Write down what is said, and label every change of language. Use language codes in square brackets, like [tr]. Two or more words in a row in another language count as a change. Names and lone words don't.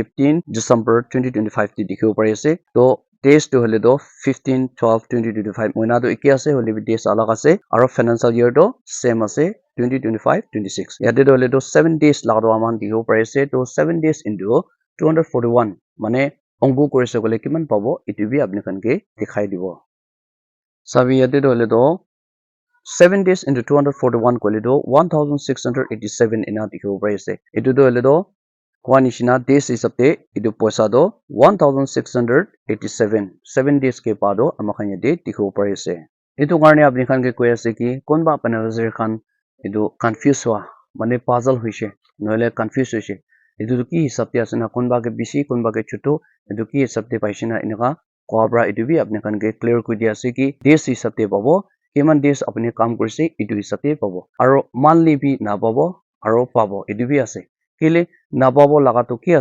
[nag] 15 ডিসেম্বৰ 2025 তে দেখিব পাৰিছে তো ডেজ তো হলে তো 15/12/2025 মহিনা তো একে আছে হলে বি ডেজ আলাগ আছে আৰু [en] financial year [nag] তো সেম আছে 2025-26 ইয়াতে তো হলে তো 7 ডেজ লাগাটো আমাখান দেখিব পাৰিছে তো 7 [en] days into [nag] 241 মানে অংক কৰিছে গলে কিমান পাব ইটো বি আপনি কানকে দেখাই দিব সাবি ইয়াতে তো হলে তো [en] 7 days into 241 [nag] কইলে তো 1687 ইনা দেখিব পাৰিছে এটো তো হলে তো কোৱা নিচিনা ডেজ হিচাপতে ইটো পইচা তো 1687 [en] 7 days [nag] কে পাদো আমাখান ইয়াতে দেখিব পাৰিছে etu karne apni khan ke koi ase ki konba beneficiary khan etu confuse hua mane puzzle hoise noile confuse hoise etu tu ki hisab te ase na konba ke bishi konba ke chotu etu ki hisab te paise na enaka koa pra etu bi apni khan ke clear koi dia ase ki days hisab te pabo kiman days apni kam korise etu hisab te pabo aro monthly bi na pabo aro pabo etu bi ase kile na pabo laga to ki